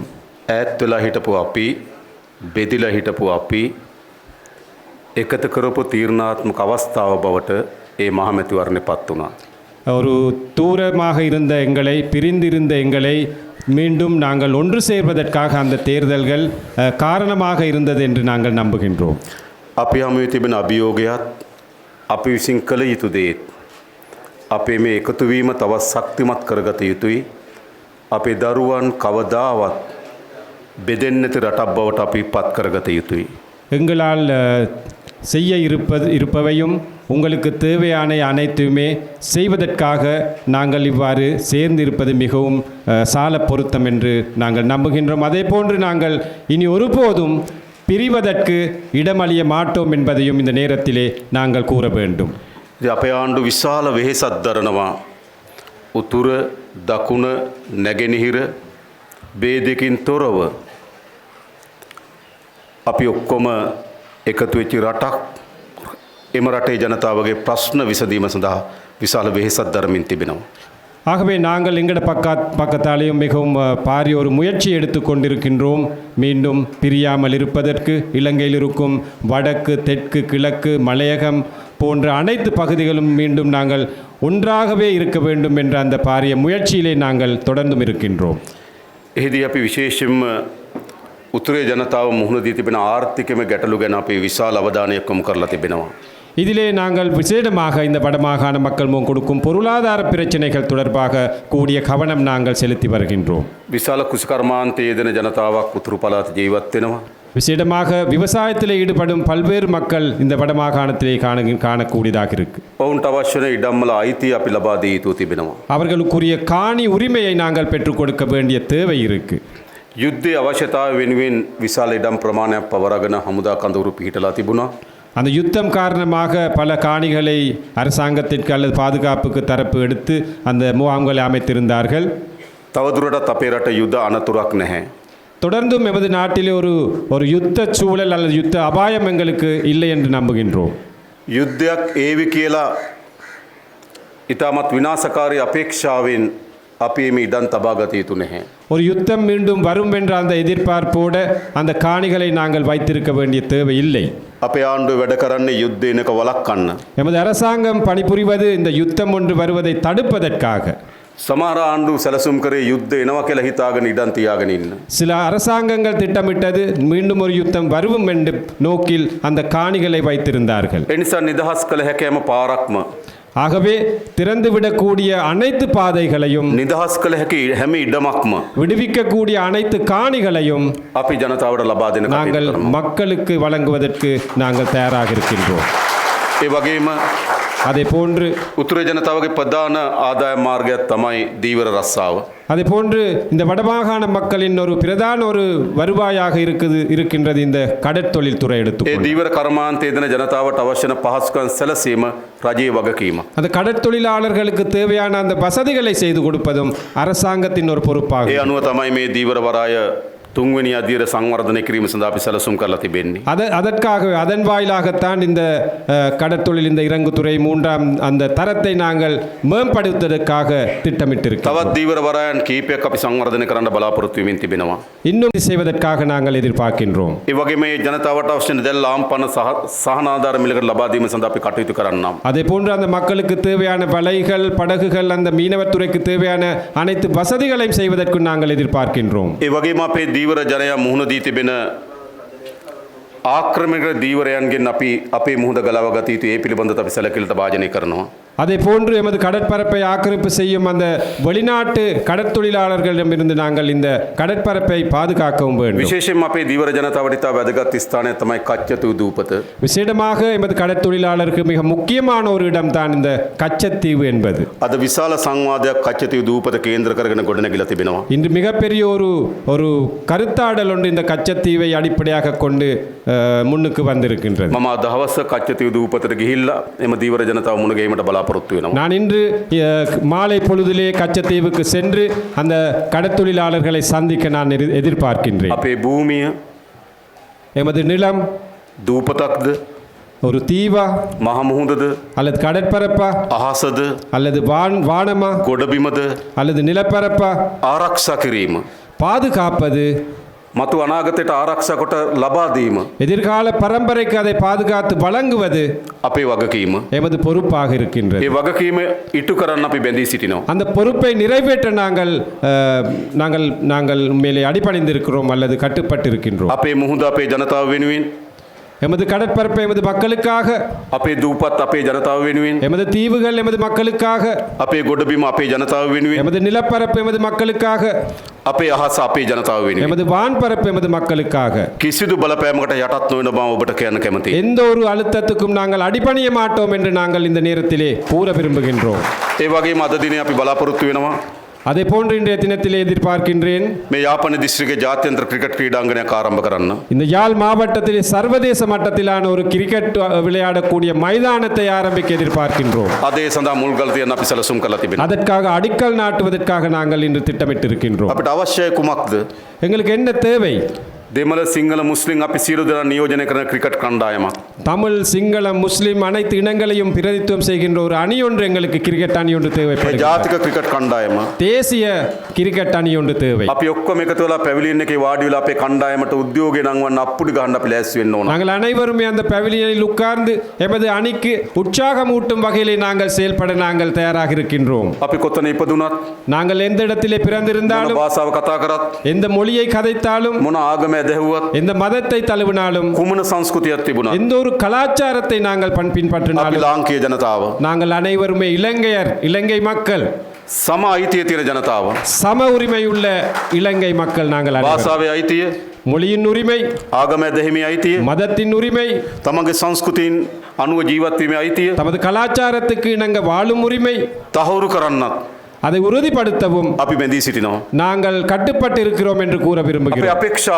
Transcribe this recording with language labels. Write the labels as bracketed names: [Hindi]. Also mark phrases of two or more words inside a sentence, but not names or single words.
[Sinhala] ඈත් වෙලා හිටපු අපි බෙදිලා හිටපු අපි එකතු කරපු තීරණාත්මක අවස්ථාව බවට ඒ මහමැතිවරණය පත් වුණා. [Tamil] ஒரு தூரமாக இருந்த எங்களை பிரிந்திருந்த எங்களை மீண்டும் நாங்கள் ஒன்று சேர்வதற்காக அந்த தேர்தல்கள் காரணமாக இருந்தது என்று நாங்கள் நம்புகின்றோம். [Sinhala] අපි හමුවේ තිබෙන අභියෝගයත් අපි විසින් කළ යුතු දේත් අපේ මේ එකතු වීම තවත් ශක්තිමත් කරගත යුතුයි. අපේ දරුවන් කවදාවත් බෙදෙන්නේ නැති රටක් බවට අපි පත් කරගත යුතුයි. [Tamil] எங்களால் செய்ய இருப்பவையும் உங்களுக்கு தேவையான அனைத்துமே செய்வதற்காக நாங்கள் இவ்வாறு சேர்ந்து இருப்பது மிகவும் சால பொருத்தம் என்று நாங்கள் நம்புகின்றோம். அதே போன்று நாங்கள் இனி ஒருபோதும் பிரிவதற்கு இடமளிய மாட்டோம் என்பதையும் இந்த நேரத்திலே நாங்கள் கூற வேண்டும். [Sinhala] අපේ ආණ්ඩු විශාල වෙහෙසක් දරනවා. උතුර දකුණ නැගෙනහිර ભેදකින් තොරව අපි ඔක්කොම එකතු වෙච්ච රටක්. එම රටේ ජනතාවගේ ප්‍රශ්න විසඳීම සඳහා විශාල වෙහෙසක් දරමින් තිබෙනවා. [Tamil] ஆகவே நாங்கள் எங்கட பக்கத்தாலேயும் மிகவும் பாரிய ஒரு முயற்சி எடுத்து கொண்டிருக்கின்றோம். மீண்டும் பிரியாமல் இருப்பதற்கு இலங்கையில் இருக்கும் வடக்கு தெற்கு கிழக்கு மலையகம் போன்ற அனைத்து பகுதிகளும் மீண்டும் நாங்கள் ஒன்றாகவே இருக்க வேண்டும் என்ற அந்த பாரிய முயற்சியிலே நாங்கள் தொடர்ந்தும் இருக்கின்றோம். [Sinhala] එහිදී අපි විශේෂයෙන්ම උතුරේ ජනතාව මුහුණ දී තිබෙන ආර්ථිකමය ගැටලු ගැන අපි විශාල අවධානයක් යොමු කරලා තිබෙනවා. [Tamil] இதிலே நாங்கள் விசேடமாக இந்த வடமாகாண மக்கள் கொடுக்கும் பொருளாதார பிரச்சனைகள் தொடர்பாக கூடிய கவனம் நாங்கள் செலுத்தி வருகின்றோம். [Sinhala] විශාල කෘෂිකර්මාන්තයේ යෙදෙන ජනතාවක් උතුරු පළාත ජීවත් වෙනවා. [Tamil] விசேடமாக விவசாயத்தில் ஈடுபடும் பல்வேறு மக்கள் இந்த வடமாகாணத்திலே காணக்கூடியதாக இருக்கு. [Sinhala] ඔවුන්ට අවශ්‍ය වෙන ඉඩම්වල අයිතිය අපි ලබා දී යුතු තිබෙනවා. [Tamil] அவர்களுக்குரிய காணி உரிமையை நாங்கள் பெற்றுக் கொடுக்க வேண்டிய தேவை இருக்கு. [Sinhala] යුද්ධයේ අවශ්‍යතාවය වෙනුවෙන් විශාල ඉඩම් ප්‍රමාණයක් පවරගෙන හමුදා කඳවුරු පිහිටලා තිබුණා. [Tamil] அந்த யுத்தம் காரணமாக பல காணிகளை அரசாங்கத்திற்கு அல்லது பாதுகாப்புக்கு தரப்பு எடுத்து அந்த முகாம்களை அமைத்திருந்தார்கள். [Sinhala] තවදුරටත් අපේ රට යුද අනතුරක් නැහැ. [Tamil] தொடர்ந்தும் எமது நாட்டிலே ஒரு யுத்த சூழல் அல்லது யுத்த அபாயம் எங்களுக்கு இல்லை என்று நம்புகின்றோம். [Sinhala] යුද්ධයක් ඒවි කියලා ඉතාමත් විනාශකාරී අපේක්ෂාවෙන් අපි මේ ඉඩම් තබා ගත යුතු නැහැ. [Tamil] ஒரு யுத்தம் மீண்டும் வரும் என்ற அந்த எதிர்பார்ப்போட அந்த காணிகளை நாங்கள் வைத்திருக்க வேண்டிய தேவை இல்லை. [Sinhala] අපේ ආණ්ඩුව වැඩ කරන්නේ යුද්ධ එනක වළක්වන්න. [Tamil] எமது அரசாங்கம் பணிபுரிவது இந்த யுத்தம் ஒன்று வருவதை தடுப்பதற்காக. [Sinhala] සමහර ආණ්ඩුව සැලසුම් කරේ යුද්ධ එනවා කියලා හිතාගෙන ඉඩම් තියාගෙන ඉන්න. [Tamil] சில அரசாங்கங்கள் திட்டமிட்டது மீண்டும் ஒரு யுத்தம் வரும் என்ற நோக்கில் அந்த காணிகளை வைத்திருந்தார்கள். [Sinhala] ඒ නිසා නිදහස් කළ හැකි හැම පාරක්ම [Tamil] ஆகவே திறந்துவிடக்கூடிய அனைத்து பாதைகளையும் [Sinhala] නිදහස් කළ හැකි හැම ඉඩමක්ම [Tamil] விடுவிக்கக்கூடிய அனைத்து காணிகளையும் [Sinhala] අපි ජනතාවට ලබා දෙන [Tamil] நாங்கள் [Sinhala] කටයුතු කරනවා. [Tamil] மக்களுக்கு வழங்குவதற்கு நாங்கள் தயாராக இருக்கின்றோம். [Sinhala] ඒ වගේම [Tamil] அதே போன்று [Sinhala] උතුරේ ජනතාවගේ ප්‍රධාන ආදාය මාර්ගයක් තමයි දීවර රස්සාව. [Tamil] அதே போன்று இந்த வடமாகாண மக்களின் ஒரு பிரதான ஒரு வருவாயாக இருக்கின்றது இந்த கடற்தொழில் துறை [Sinhala] ඒ [Tamil] எடுத்து. [Sinhala] දීවර කර්මාන්තයේ දෙන ජනතාවට අවශ්‍ය වන පහසුකම් සැලසීම රජයේ වගකීම. [Tamil] அந்த கடற்தொழிலாளர்களுக்கு தேவையான அந்த வசதிகளை செய்து கொடுப்பதும் அரசாங்கத்தின் ஒரு [Sinhala] ඒ [Tamil] பொறுப்பாகும். [Sinhala] අනුව තමයි මේ දීවර වරාය තුන්වෙනි අධීර සංවර්ධනය කිරීම සඳහා අපි සැලසුම් කරලා තිබෙන්නේ. [Tamil] அதற்காகவே அதன் வாயிலாகத்தான் இந்த கடற்தொழில் இந்த இறங்குதுறை மூன்றாம் அந்த தரத்தை நாங்கள் மேம்படுத்துவதற்காக திட்டமிட்டிருக்கிறோம். [Sinhala] තවත් දීවර වරායන් කීපයක් අපි සංවර්ධනය කරන්න බලාපොරොත්තු වෙමින් තිබෙනවා. [Tamil] இன்னும் செய்வதற்காக நாங்கள் எதிர்பார்க்கின்றோம். [Sinhala] ඒ වගේම මේ ජනතාවට අවශ්‍ය දැල් ලාම්පන සහනාධාර මිලකට ලබා දීම සඳහා අපි කටයුතු කරන්නම්. [Tamil] அதே போன்று அந்த மக்களுக்கு தேவையான வலைகள் படகுகள் அந்த மீனவத்துறைக்கு தேவையான அனைத்து வசதிகளையும் செய்வதற்கு நாங்கள் எதிர்பார்க்கின்றோம். [Sinhala] ඒ වගේම අපේ දීවර ජනයා මුහුණ දී තිබෙන ආක්‍රමණයක දීවරයන්ගෙන් අපි අපේ මුහුණ ගලව ගත යුතු ඒ පිළිබඳව අපි සැලකිලිට භාජනය කරනවා. [Tamil] அதே போன்று எமது கடற்பரப்பை ஆக்கிரமிப்பு செய்யும் அந்த வெளிநாட்டு கடற்தொழிலாளர்களிடமிருந்து நாங்கள் இந்த கடற்பரப்பை பாதுகாக்கவும் வேண்டும். [Sinhala] විශේෂයෙන්ම අපේ දීවර ජනතාවට ඉතා වැදගත් ස්ථානයක් තමයි කච්චතු දූපත. [Tamil] விசேடமாக எமது கடற்தொழிலாளருக்கு மிக முக்கியமான ஒரு இடம்தான் இந்த கச்சத்தீவு என்பது. [Sinhala] අද විශාල සංවාදයක් කච්චතු දූපත කේන්ද්‍ර කරගෙන ගොඩනැගිලා තිබෙනවා. [Tamil] இன்று மிகப்பெரிய ஒரு கருத்தாடல் ஒன்று இந்த கச்சத்தீவை அடிப்படையாக கொண்டு முன்னுக்கு வந்திருக்கின்றது. [Sinhala] මම අද හවස කච්චතු දූපතට ගිහිල්ලා එම දීවර ජනතාව මුණ ගැහිමට බලාපොරොත්තු වෙනවා. [Tamil] நான் இன்று மாலை பொழுதிலே கச்சத்தீவுக்கு சென்று அந்த கடற்தொழிலாளர்களை சந்திக்க நான் எதிர்பார்க்கின்றேன். [Sinhala] අපේ භූමිය [Tamil] எமது நிலம் [Sinhala] දූපතක්ද [Tamil] ஒரு தீவா [Sinhala] මහ මුහුදද [Tamil] அல்லது கடற்பரப்பா [Sinhala] අහසද [Tamil] அல்லது வானமா [Sinhala] ගොඩබිමද [Tamil] அல்லது நிலப்பரப்பா [Sinhala] ආරක්ෂා කිරීම [Tamil] பாதுகாப்பது [Sinhala] මතු අනාගතයට ආරක්ෂා කොට ලබා දීම [Tamil] எதிர்கால பரம்பரைக்கு அதை பாதுகாத்து வழங்குவது [Sinhala] අපේ වගකීම. [Tamil] எமது பொறுப்பாக இருக்கின்றது. [Sinhala] ඒ වගකීම ඉටු කරන්න අපි බැඳී සිටිනවා. [Tamil] அந்த பொறுப்பை நிறைவேற்ற நாங்கள் மேலே அடிபணிந்திருக்கிறோம் அல்லது கட்டுப்பட்டு இருக்கின்றோம். [Sinhala] අපේ මුහුද අපේ ජනතාව වෙනුවෙන් [Tamil] எமது கடற்பரப்பை எமது மக்களுக்காக, [Sinhala] අපේ දූපත් අපේ ජනතාව වෙනුවෙන් [Tamil] எமது தீவுகள் எமது மக்களுக்காக, [Sinhala] අපේ ගොඩබිම අපේ ජනතාව වෙනුවෙන් [Tamil] எமது நிலப்பரப்பு எமது மக்களுக்காக, [Sinhala] අපේ අහස අපේ ජනතාව වෙනුවෙන් [Tamil] எமது வான்பரப்பு எமது மக்களுக்காக [Sinhala] කිසිදු බලපෑමකට යටත් නොවන බව ඔබට කියන්න කැමතියි. [Tamil] எந்த ஒரு அழுத்தத்துக்கும் நாங்கள் அடிபணிய மாட்டோம் என்று நாங்கள் இந்த நேரத்திலே கூற விரும்புகின்றோம். [Sinhala] ඒ වගේම අද දිනේ අපි බලාපොරොත්තු වෙනවා [Tamil] அதே போன்று இன்றைய தினத்திலே எதிர்பார்க்கின்றேன் [Sinhala] මේ යාපන දිස්ත්‍රික්කයේ ජාත්‍යන්තර ක්‍රිකට් ක්‍රීඩාංගණයක් ආරම්භ කරන්න. [Tamil] இந்த யாழ் மாவட்டத்திலே சர்வதேச மட்டத்திலான ஒரு கிரிக்கெட் விளையாடக்கூடிய மைதானத்தை ஆரம்பிக்க எதிர்பார்க்கின்றோம். [Sinhala] අද ඒ සඳහා මුල්ගල් තියන්න අපි සැලසුම් කරලා තිබෙනවා. [Tamil] அதற்காக அடிக்கல் நாட்டுவதற்காக நாங்கள் இன்று திட்டமிட்டிருக்கின்றோம். [Sinhala] අපිට අවශ්‍යයි කුමක්ද? [Tamil] எங்களுக்கு என்ன தேவை? [Sinhala] දෙමළ සිංහල මුස්ලිම් අපි සියලු දෙනා නියෝජනය කරන ක්‍රිකට් කණ්ඩායමක්. [Tamil] தமிழ் சிங்களம் முஸ்லிம் அனைத்து இனங்களையும் பிரதித்துவம் செய்கின்ற ஒரு அணி ஒன்று எங்களுக்கு கிரிக்கெட் அணி ஒன்று தேவைப்படுகிறது. [Sinhala] ජාතික ක්‍රිකට් කණ්ඩායම. [Tamil] தேசிய கிரிக்கெட் அணி ஒன்று தேவை. [Sinhala] අපි ඔක්කොම එකතු වෙලා පැවිලියන් එකේ වාඩි වෙලා අපේ කණ්ඩායමට උද්‍යෝගය නංවන්න අප්පුඩි ගහන්න අපි ලෑස්ති වෙන්න ඕන. [Tamil] நாங்கள் அனைவருமே அந்த பவிலியனில் உட்கார்ந்து எமது அணிக்கு உற்சாகமூட்டும் வகையிலே நாங்கள் செயல்பட நாங்கள் தயாராக இருக்கின்றோம். [Sinhala] අපි කොතන ඉපදුනත් [Tamil] நாங்கள் எந்த இடத்திலே [Sinhala] මොන [Tamil] பிறந்திருந்தாலும், [Sinhala] භාෂාව කතා කරත් [Tamil] எந்த மொழியை கதைத்தாலும், [Sinhala] මොන ආගම ඇදහුවත් [Tamil] எந்த மதத்தை தழுவினாலும், [Sinhala] කුමන සංස්කෘතියක් තිබුණත් [Tamil] எந்த ஒரு கலாச்சாரத்தை நாங்கள் [Sinhala] අපි [Tamil] பின்பற்றினாலும், [Sinhala] ලාංකීය ජනතාව [Tamil] நாங்கள் அனைவருமே இலங்கை மக்கள், [Sinhala] සම අයිතිය තියෙන ජනතාව. [Tamil] சம உரிமை உள்ள இலங்கை மக்கள். நாங்கள் அனைவரும் [Sinhala] භාෂාවේ අයිතිය, [Tamil] மொழியின் உரிமை, [Sinhala] ආගම ඇදහිමේ අයිතිය, [Tamil] மதத்தின் உரிமை, [Sinhala] තමන්ගේ සංස්කෘතීන් අනුව ජීවත් වීමේ අයිතිය [Tamil] தமது கலாச்சாரத்துக்கு இணங்க வாழும் உரிமை, [Sinhala] තහවුරු කරන්නත් [Tamil] அதை உறுதிப்படுத்தவும் [Sinhala] අපි බැඳී සිටිනවා. [Tamil] நாங்கள் கட்டுப்பட்டு இருக்கிறோம் என்று கூற [Sinhala] අපේ [Tamil] விரும்புகிறோம்.